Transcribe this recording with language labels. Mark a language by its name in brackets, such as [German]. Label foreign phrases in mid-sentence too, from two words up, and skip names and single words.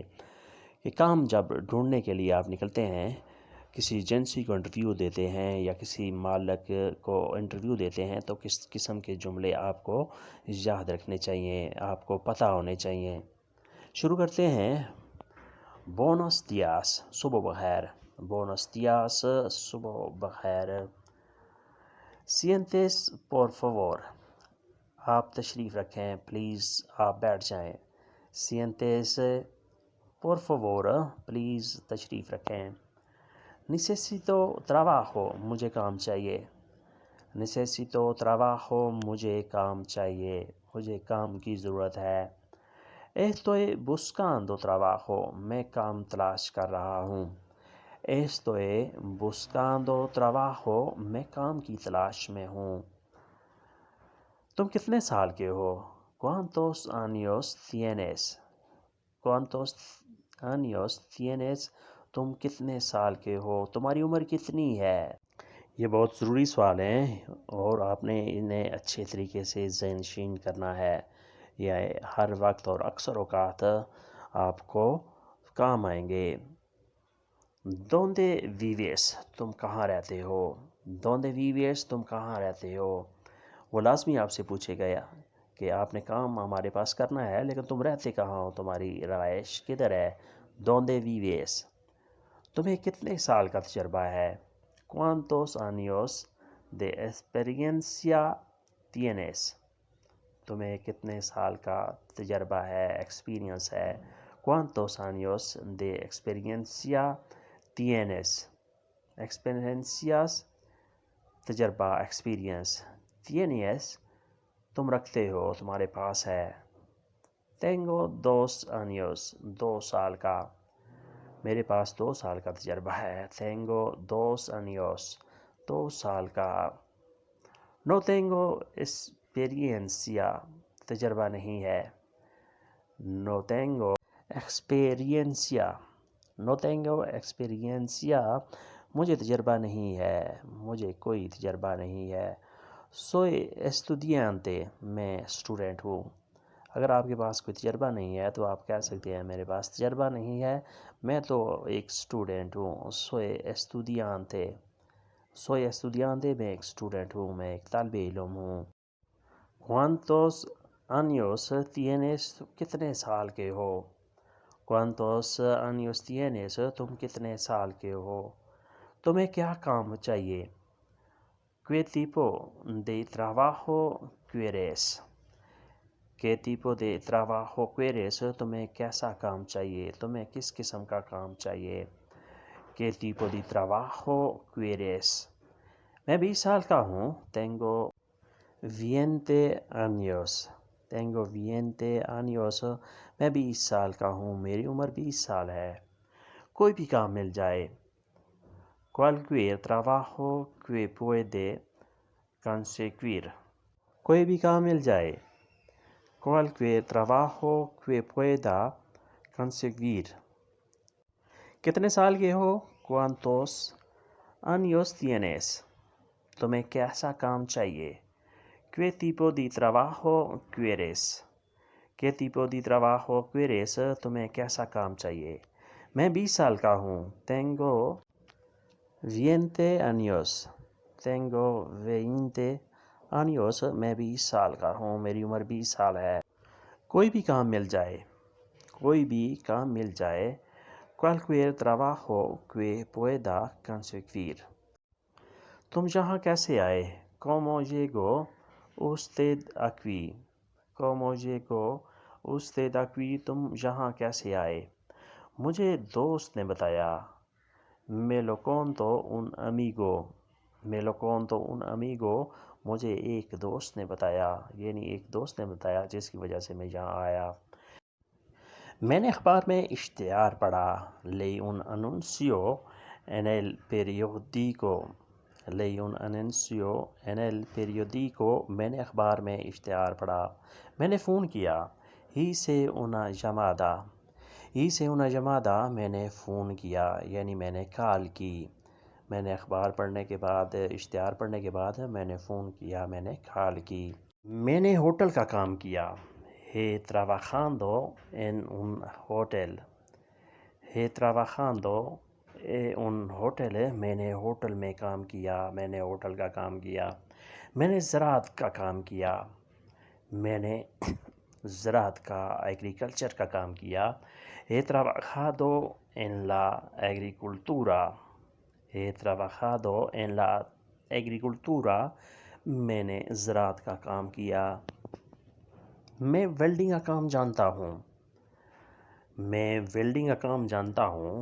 [Urdu] یہ کام جب ڈھونڈنے کے لیے آپ نکلتے ہیں، کسی ایجنسی کو انٹرویو دیتے ہیں یا کسی مالک کو انٹرویو دیتے ہیں، تو کس قسم کے جملے آپ کو یاد رکھنے چاہیے، آپ کو پتہ ہونے چاہیے۔ شروع کرتے ہیں۔ [Spanish] buenos días, [Urdu] صبح بخیر۔ [Spanish] buenos días, [Urdu] صبح بخیر۔ [Spanish] siéntese por favor, [Urdu] آپ تشریف رکھیں، پلیز آپ بیٹھ جائیں۔ [Spanish] siéntese por favor, [Urdu] پلیز تشریف رکھیں۔ [Spanish] Necesito trabajo، [Urdu] مجھے کام چاہیے۔ [Spanish] Necesito trabajo، [Urdu] مجھے کام چاہیے، مجھے کام کی ضرورت ہے۔ [Spanish] Estoy buscando trabajo، [Urdu] میں کام تلاش کر رہا ہوں۔ [Spanish] Estoy buscando trabajo، [Urdu] میں کام کی تلاش میں ہوں۔ تم کتنے سال کے ہو؟ [Spanish] ¿Cuántos años tienes؟ ¿Cuántos años tienes؟ [Urdu] تم کتنے سال کے ہو، تمہاری عمر کتنی ہے؟ یہ بہت ضروری سوال ہیں اور آپ نے انہیں اچھے طریقے سے ذہن نشین کرنا ہے۔ یہ ہر وقت اور اکثر اوقات آپ کو کام آئیں گے۔ [Spanish] ¿Dónde vives؟ [Urdu] تم کہاں رہتے ہو؟ [Spanish] ¿Dónde vives؟ [Urdu] تم کہاں رہتے ہو؟ وہ لازمی آپ سے پوچھے گیا کہ آپ نے کام ہمارے پاس کرنا ہے، لیکن تم رہتے کہاں ہو، تمہاری رہائش کدھر ہے؟ [Spanish] ¿Dónde vives؟ [Urdu] تمہیں کتنے سال کا تجربہ ہے؟ [Spanish] ¿Cuántos años de experiencia tienes؟ [Urdu] تمہیں کتنے سال کا تجربہ ہے، ایکسپیرینس ہے۔ [Spanish] ¿Cuántos años de experiencia tienes؟ experiencias، [Urdu] تجربہ، ایکسپیرینس۔ tienes، تم رکھتے ہو، تمہارے پاس ہے۔ [Spanish] tengo 2 años، [Urdu] 2 سال کا، میرے پاس 2 سال کا تجربہ ہے۔ [Spanish] tengo 2 años، [Urdu] 2 سال کا۔ [Spanish] no tengo experiencia، [Urdu] تجربہ نہیں ہے۔ [Spanish] no tengo experiencia، no tengo experiencia، [Urdu] مجھے تجربہ نہیں ہے، مجھے کوئی تجربہ نہیں ہے۔ [Spanish] soy estudiante، [Urdu] میں اسٹوڈنٹ ہوں۔ اگر آپ کے پاس کوئی تجربہ نہیں ہے تو آپ کہہ سکتے ہیں میرے پاس تجربہ نہیں ہے، میں تو ایک اسٹوڈنٹ ہوں۔ [Spanish] soy estudiante، soy estudiante، [Urdu] میں ایک اسٹوڈنٹ ہوں، میں ایک طالب علم ہوں۔ [Spanish] ¿Cuántos años tienes؟ [Urdu] کتنے سال کے ہو؟ [Spanish] ¿Cuántos años tienes؟ [Urdu] تم کتنے سال کے ہو؟ تمہیں کیا کام چاہیے؟ [Spanish] ¿Qué tipo de trabajo quieres؟ ¿Qué tipo de trabajo quieres؟ [Urdu] تمہیں کیسا کام چاہیے، تمہیں کس قسم کا کام چاہیے۔ [Spanish] ¿Qué tipo de trabajo quieres؟ [Urdu] میں 20 سال کا ہوں۔ [Spanish] tengo 20 años، tengo 20 años، [Urdu] میں 20 سال کا ہوں، میری عمر 20 سال ہے۔ کوئی بھی کام مل جائے۔ [Spanish] cualquier trabajo que puede conseguir، [Urdu] کوئی بھی کام مل جائے۔ [Spanish] cualquier trabajo que pueda conseguir۔ [Urdu] کتنے سال کے ہو؟ [Spanish] ¿Cuántos años tienes؟ [Urdu] تمہیں کیسا کام چاہیے۔ [Spanish] ¿Qué tipo de trabajo quieres؟ ¿Qué tipo de trabajo quieres؟ [Urdu] تمہیں کیسا کام چاہیے۔ میں 20 سال کا ہوں۔ [Spanish] tengo 20 años، tengo 20 años، [Urdu] میں 20 سال کا ہوں، میری عمر 20 سال ہے۔ کوئی بھی کام مل جائے، کوئی بھی کام مل جائے۔ [Spanish] cualquier trabajo que pueda conseguir۔ [Urdu] تم یہاں کیسے آئے؟ [Spanish] ¿Cómo llegó usted aquí؟ ¿Cómo llegó usted aquí؟ [Urdu] تم یہاں کیسے آئے؟ مجھے دوست نے بتایا۔ [Spanish] me lo contó un amigo، me lo contó un amigo، [Urdu] مجھے ایک دوست نے بتایا، یعنی ایک دوست نے بتایا جس کی وجہ سے میں یہاں آیا۔ میں نے اخبار میں اشتہار پڑھا۔ [Spanish] leí un anuncio en el periódico، leí un anuncio en el periódico، [Urdu] میں نے اخبار میں اشتہار پڑھا۔ میں نے فون کیا۔ [Spanish] hice una llamada، hice una llamada، [Urdu] میں نے فون کیا، یعنی میں نے کال کی۔ میں نے اخبار پڑھنے کے بعد اشتہار پڑھنے کے بعد میں نے فون کیا، میں نے کال کی۔ میں نے ہوٹل کا کام کیا۔ [Spanish] He trabajando en un hotel. He trabajando en un hotel. [Urdu] میں نے ہوٹل میں کام کیا، میں نے ہوٹل کا کام کیا۔ میں نے زراعت کا کام کیا، میں نے زراعت کا ایگریکلچر کا کام کیا۔ [Spanish] He trabajado en la agricultura. He trabajado en la agricultura. [Urdu] میں نے زراعت کا کام کیا۔ میں ویلڈنگ کا کام جانتا ہوں۔ میں ویلڈنگ کا کام جانتا ہوں۔